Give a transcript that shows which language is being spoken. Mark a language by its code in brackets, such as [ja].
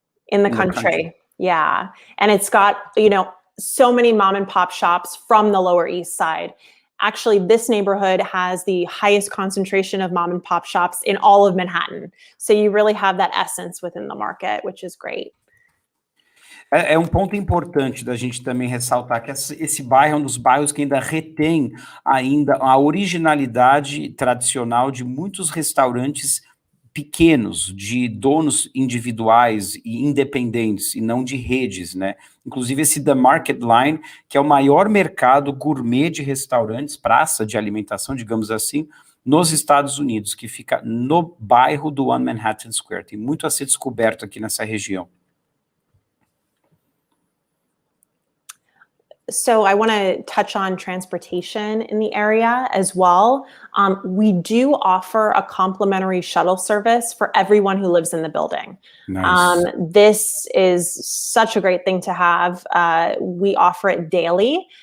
[en] in the country. Yeah. And it's got, so many mom and pop shops from the Lower East Side. Actually, this neighborhood has the highest concentration of mom and pop shops in all of Manhattan. So you really have that essence within the market, which is great. [pt] É um ponto importante da gente também ressaltar que esse bairro é um dos bairros que ainda retém ainda a originalidade tradicional de muitos restaurantes pequenos, de donos individuais e independentes, e não de redes, né? Inclusive esse The Market Line, que é o maior mercado gourmet de restaurantes, praça de alimentação, digamos assim, nos Estados Unidos, que fica no bairro do One Manhattan Square. Tem muito a ser descoberto aqui nessa região. [en] So I want to touch on transportation in the area as well. We do offer a complimentary shuttle service for everyone who lives in the building. Nice. This is such a great thing to have. We offer it daily.